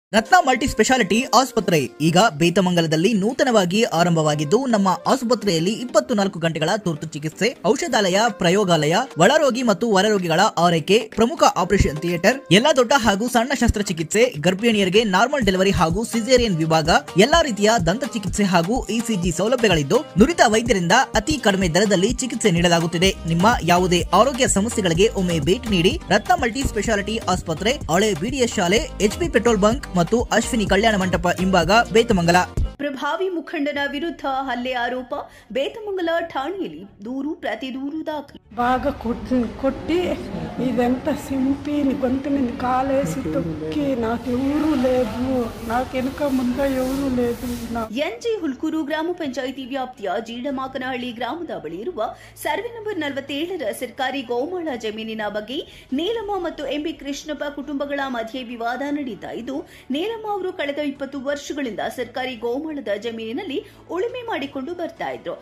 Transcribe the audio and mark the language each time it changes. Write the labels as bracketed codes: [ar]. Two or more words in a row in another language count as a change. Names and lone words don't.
[kn] ರತ್ನ ಮಲ್ಟಿ ಸ್ಪೆಷಾಲಿಟಿ ಆಸ್ಪತ್ರೆ ಈಗ ಬೇತಮಂಗಲದಲ್ಲಿ ನೂತನವಾಗಿ ಆರಂಭವಾಗಿದ್ದು ನಮ್ಮ ಆಸ್ಪತ್ರೆಯಲ್ಲಿ 24 ಗಂಟೆಗಳ ತುರ್ತು ಚಿಕಿತ್ಸೆ, ಔಷಧಾಲಯ, ಪ್ರಯೋಗಾಲಯ, ಒಳರೋಗಿ ಮತ್ತು ಹೊರರೋಗಿಗಳ ಆರೈಕೆ, ಪ್ರಮುಖ [en] operation theatre, [kn] ಎಲ್ಲಾ ದೊಡ್ಡ ಹಾಗೂ ಸಣ್ಣ ಶಸ್ತ್ರಚಿಕಿತ್ಸೆ, ಗರ್ಭಿಣಿಯರಿಗೆ [en] normal delivery [kn] ಹಾಗೂ ಸಿಸೇರಿಯನ್ ವಿಭಾಗ, ಎಲ್ಲಾ ರೀತಿಯ ದಂತ ಚಿಕಿತ್ಸೆ ಹಾಗೂ ಇಸಿಜಿ ಸೌಲಭ್ಯಗಳಿದ್ದು ನುರಿತ ವೈದ್ಯರಿಂದ ಅತಿ ಕಡಿಮೆ ದರದಲ್ಲಿ ಚಿಕಿತ್ಸೆ ನೀಡಲಾಗುತ್ತಿದೆ. ನಿಮ್ಮ ಯಾವುದೇ ಆರೋಗ್ಯ ಸಮಸ್ಯೆಗಳಿಗೆ ಒಮ್ಮೆ ಭೇಟಿ ನೀಡಿ. ರತ್ನ ಮಲ್ಟಿ ಸ್ಪೆಷಾಲಿಟಿ ಆಸ್ಪತ್ರೆ, ಹಳೆ ಬಿಡಿಎಸ್ ಶಾಲೆ, ಎಚ್ಪಿ [en] petrol bunk [kn] ಮತ್ತು ಅಶ್ವಿನಿ ಕಲ್ಯಾಣ ಮಂಟಪ ಹಿಂಭಾಗ, ಬೇತಮಂಗಲ. ಪ್ರಭಾವಿ ಮುಖಂಡನ ವಿರುದ್ಧ ಹಲ್ಲೆ ಆರೋಪ, ಬೇತಮಂಗಲ ಠಾಣೆಯಲ್ಲಿ ದೂರು ಪ್ರತಿ ದೂರು ದಾಖಲು. [te] బాగా కొట్టి ఇదంతా సింపి గొంతు మీద కాలేసి తొక్కి నాకు ఎవరూ లేదు, నాకు వెనుక ముంద ఎవరూ లేదు. [kn] ಎನ್ಜಿ ಹುಲ್ಕೂರು ಗ್ರಾಮ ಪಂಚಾಯಿತಿ ವ್ಯಾಪ್ತಿಯ ಜೀಡಮಾಕನಹಳ್ಳಿ ಗ್ರಾಮದ ಬಳಿ ಇರುವ [en] survey number [kn] 47ರ ಸರ್ಕಾರಿ ಗೋಮಾಳ ಜಮೀನಿನ ಬಗ್ಗೆ ನೀಲಮ್ಮ ಮತ್ತು ಎಂಬಿ ಕೃಷ್ಣಪ್ಪ ಕುಟುಂಬಗಳ ಮಧ್ಯೆ ವಿವಾದ ನಡೀತಾ ಇದ್ದು, ನೀಲಮ್ಮ ಅವರು ಕಳೆದ 20 ವರ್ಷಗಳಿಂದ ಸರ್ಕಾರಿ ಗೋಮಾಳದ ಜಮೀನಿನಲ್ಲಿ ಉಳುಮೆ ಮಾಡಿಕೊಂಡು ಬರ್ತಾ ಇದ್ರು.